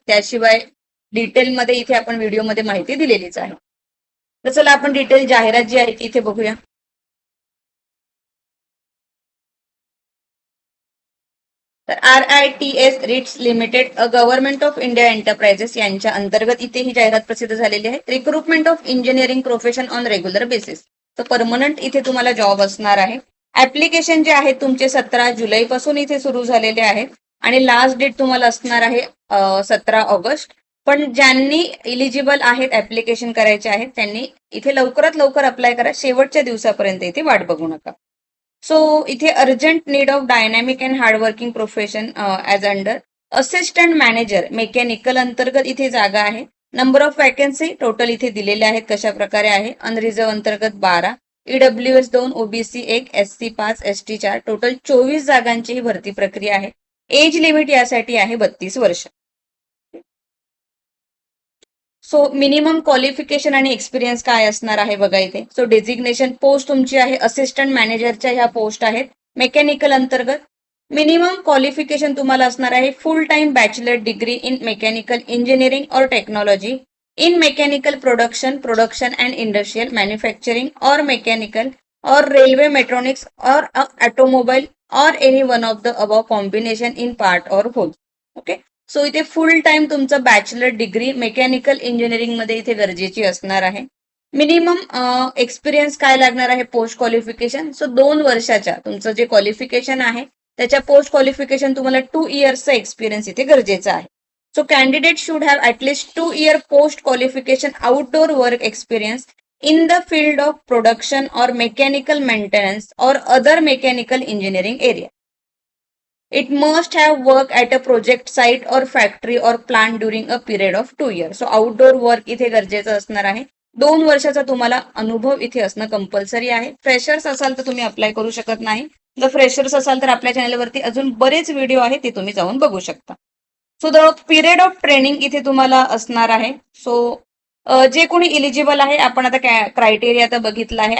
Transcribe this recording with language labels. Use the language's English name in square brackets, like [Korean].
[Marathi] त्याशिवाय डिटेलमध्ये इथे आपण व्हिडिओमध्ये माहिती दिलेलीच आहे. तर चला आपण डिटेल जाहिरात जी आहे ती इथे बघूया. तर RITES Ritz limited government of India enterprises यांच्या अंतर्गत इथे ही जाहिरात प्रसिद्ध झालेली आहे. [English] Recruitment of engineering profession on regular basis. [Marathi] तर परमनंट इथे तुम्हाला जॉब असणार आहे. ऍप्लिकेशन जे आहे तुमचे 17 जुलै पासून इथे सुरू झालेले आहेत आणि लास्ट डेट तुम्हाला असणार आहे 17 ऑगस्ट. पण ज्यांनी इलिजिबल आहेत ऍप्लिकेशन करायचे आहेत त्यांनी इथे लवकरात लवकर अप्लाय करा. शेवटच्या दिवसापर्यंत इथे वाट बघू नका. सो इथे [English] urgent need of dynamic and hardworking profession as under assistant manager mechanical [Marathi] अंतर्गत इथे जागा आहे. नंबर ऑफ वॅकन्सी टोटल इथे दिलेले आहेत कशा प्रकारे आहे. अनरिझर्व अंतर्गत 12, EWS 2, OBC 1, SC 5, ST 4, total 24 जागांची ही भरती प्रक्रिया आहे. एज लिमिट यासाठी आहे 32 वर्ष. सो मिनिमम क्वालिफिकेशन आणि एक्सपिरियन्स काय असणार आहे बघा इथे. सो डेझिग्नेशन पोस्ट तुमची आहे असिस्टंट मॅनेजरच्या ह्या पोस्ट आहेत मेकॅनिकल अंतर्गत. [English] minimum qualification [Marathi] तुम्हाला असणार आहे [English] Full time bachelor degree in mechanical engineering or technology in mechanical production and industrial manufacturing or mechanical or railway mechatronics or automobile or any one of the above combination in part or whole. Okay. [Marathi] सो इथे फुल टाइम तुमचं बॅचलर डिग्री मेकॅनिकल इंजिनिअरिंग मध्ये इथे गरजेची असणार आहे. मिनिमम एक्सपिरियन्स काय लागणार आहे पोस्ट क्वालिफिकेशन. सो 2 वर्षाच्या तुमचं जे क्वालिफिकेशन आहे त्याच्या पोस्ट क्वालिफिकेशन तुम्हाला 2 इयर्सचा एक्सपिरियन्स इथे गरजेचा आहे. [English] So candidate should have at least 2 year post qualification outdoor work experience in the field of production or mechanical maintenance or other mechanical engineering area. It must have worked at a project site or factory or plant during a period of 2 years. So outdoor work [Marathi] इथे गरजेचं असणार आहे. 2 वर्षाचा तुम्हाला अनुभव इथे असणं compulsory आहे. फ्रेशर्स असाल तर तुम्ही अप्लाय करू शकत नाही. जर फ्रेशर्स असाल तर आपल्या चॅनलवरती अजून बरेच व्हिडिओ आहेत ते तुम्ही जाऊन बघू शकता. [English] so the period of training [Marathi] इथे तुम्हाला असणार आहे. सो जे कोणी इलिजिबल आहे आपण आता क्रायटेरिया आता बघितला आहे.